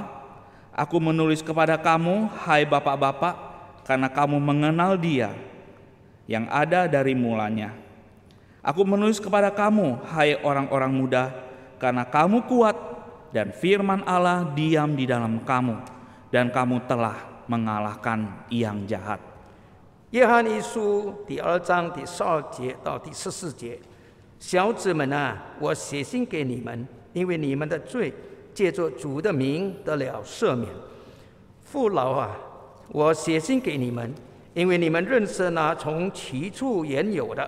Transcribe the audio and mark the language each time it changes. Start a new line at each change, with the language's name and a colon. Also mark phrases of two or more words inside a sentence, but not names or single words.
Indonesian: Aku menulis kepada kamu, hai bapak-bapak, karena kamu mengenal Dia yang ada dari mulanya. Aku menulis kepada kamu, hai orang-orang muda, karena kamu kuat dan firman Allah diam di dalam kamu, dan kamu telah mengalahkan yang jahat.
Chinese: 约翰一书第2章第12节到第14节，小子们啊，我写信给你们，因为你们的罪借着主的名得了赦免。父老啊，我写信给你们，因为你们认识那从起初原有的。